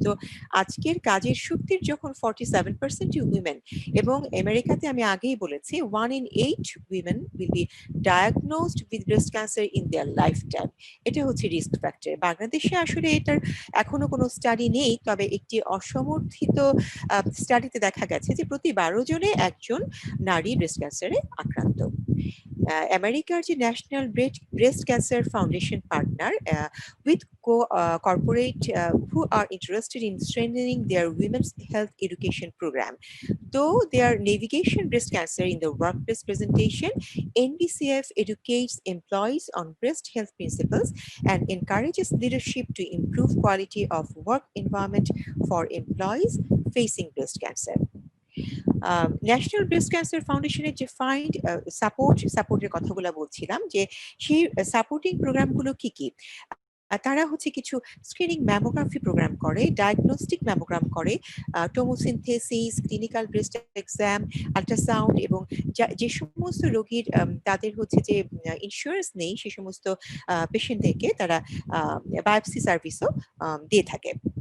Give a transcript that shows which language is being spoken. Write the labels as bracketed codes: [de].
[bn] তো আজকের কাজের শক্তির যখন 47% উইমেন, এবং আমেরিকাতে আমি আগেই বলেছি [en] 1 in 8 women will be diagnosed with breast cancer in their lifetime. [bn] এটা হচ্ছে রিস্ক ফ্যাক্টর। বাংলাদেশে আসলে এটার এখনো কোনো স্টাডি নেই, তবে একটি অসমর্থিত স্টাডিতে দেখা গেছে যে প্রতি 12 জনে একজন নারী ব্রেস্ট ক্যান্সারে আক্রান্ত। আমেরিকার যে [en] National breast cancer foundation partner with corporate who are interested in strengthening their women's health education program. Though their navigation breast cancer in the workplace presentation, NBCF educates employees on breast health principles and encourages leadership to improve quality of work environment for employees facing breast cancer. [bn] National breast cancer ফাউন্ডেশনের যে find সাপোর্টের কথাগুলো বলছিলাম, যে সেই supporting প্রোগ্রামগুলো কি কি? তারা হচ্ছে কিছু স্ক্রিনিং ম্যামোগ্রাফি প্রোগ্রাম করে, ডায়াগনস্টিক ম্যামোগ্রাম করে, টোমোসিনথেসিস, ক্লিনিক্যাল ব্রেস্ট এক্সাম, আল্ট্রাসাউন্ড, এবং যে সমস্ত রোগীর তাদের হচ্ছে যে ইন্স্যুরেন্স নেই সে সমস্ত পেশেন্টদেরকে তারা বায়োপসি সার্ভিসও দিয়ে থাকে।